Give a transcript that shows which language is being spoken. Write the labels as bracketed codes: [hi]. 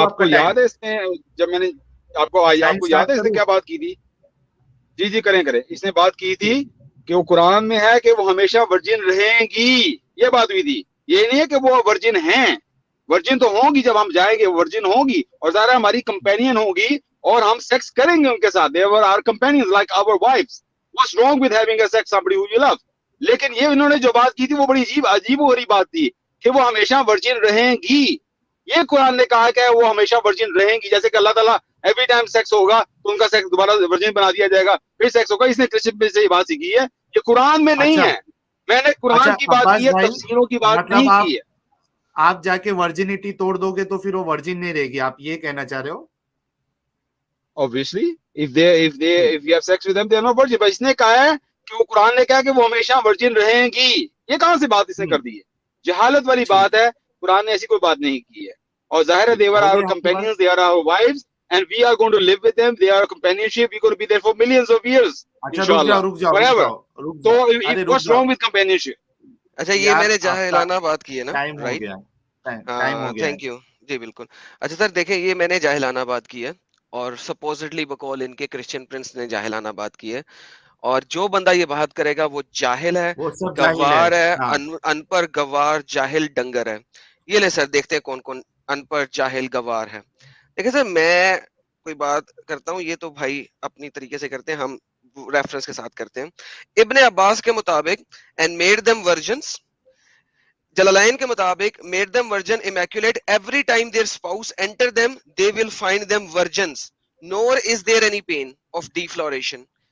[ur] آپ کو یاد ہے اس نے جب میں نے آپ کو یاد ہے اس نے کیا بات کی تھی؟ جی جی کریں. اس نے بات کی تھی کہ وہ قرآن میں ہے کہ وہ ہمیشہ ورجن رہیں گی, یہ بات ہوئی تھی. یہ نہیں ہے کہ وہ ورجن ہیں, ورجن تو ہوں گی, جب ہم جائیں گے ورجن ہوں گی اور ظاہر ہماری کمپینین ہوگی اور ہم سیکس کریں گے ان کے ساتھ. [en] they were our companions like our wives. what's wrong with having a sex somebody who you love? [ur] لیکن یہ انہوں نے جو بات کی تھی وہ بڑی عجیب و غریب بات تھی کہ وہ ہمیشہ ورجن رہیں گی. یہ قرآن نے کہا کہ وہ ہمیشہ ورجن رہیں گی, جیسے کہ اللہ تعالیٰ ایوری ٹائم سیکس ہوگا تو ان کا سیکس دوبارہ ورجن بنا دیا جائے گا, پھر سیکس ہوگا. اس نے کرسچن سے یہ بات سیکھی ہے, یہ قرآن میں نہیں ہے. میں نے قرآن کی بات کی ہے, تفسیروں کی بات نہیں کی ہے. آپ جا کے ورجنٹی توڑ دو گے تو پھر وہ ورجن نہیں رہے گی, آپ یہ کہنا چاہ رہے ہو؟ [en] Obviously, if you have sex with them, they are not virgin. [ur] but اس نے کہا ہے کہ وہ قرآن نے کہا کہ وہ ہمیشہ ورجن رہیں گی. یہ کہاں سے بات اس نے کر دی ہے؟ جہالت والی بات ہے. قرآن نے ایسی کوئی بات نہیں کی ہے. اور ظاہر ہے [en] they were our companions, they are our wives, and we are going to live with them. They are companionship. We are going to be there for millions of years. Inshallah. Forever. So what's wrong with companionship? [ur] اچھا یہ میں نے جاہلانہ بات کی ہے نا, time ہو right? گیا, time ہو گیا. تھینک یو جی بالکل. اچھا سر دیکھیں یہ میں نے جاہلانہ بات کی ہے اور سپوزٹلی بقول ان کے کرسچن پرنس نے جاہلانہ بات کی ہے, اور جو بندہ یہ بات کرے گا وہ جاہل ہے, گوار ہے, ان پڑھ گوار جاہل ڈنگر ہے. یہ لے سر دیکھتے ہیں کون کون ان پڑھ جاہل گوار ہے. دیکھیں سر میں کوئی بات کرتا ہوں, یہ تو بھائی اپنی طریقے سے کرتے ہیں, ہم ریفرنس کے ساتھ کرتے ہیں. ابن عباس کے مطابق [en] and made them virgins, [ur] جلالین کے مطابق [en] made them virgin immaculate, every time their spouse enter them they will find them virgins, nor is there any pain of defloration.